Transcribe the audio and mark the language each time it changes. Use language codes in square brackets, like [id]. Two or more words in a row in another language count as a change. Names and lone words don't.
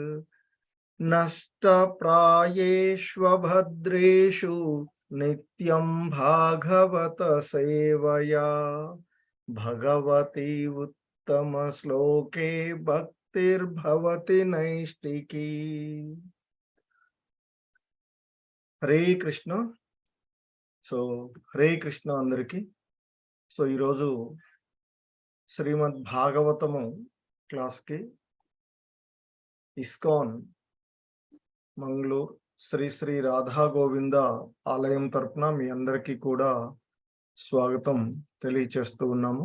[sa] नष्टप्रायेष्वभद्रेषु नित्यं भागवत सेवया। भगवती उत्तमश्लोके भक्तिर्भवति नैष्टिकी। हरे कृष्ण। [te] సో [sa] హరే కృష్ణ [te] అందరికి. సో ఈరోజు శ్రీమద్ భాగవతము క్లాస్కి ఇస్కాన్ మంగళూరు శ్రీ శ్రీ రాధా గోవింద ఆలయం తరపున మీ అందరికీ కూడా స్వాగతం తెలియచేస్తూ ఉన్నాము.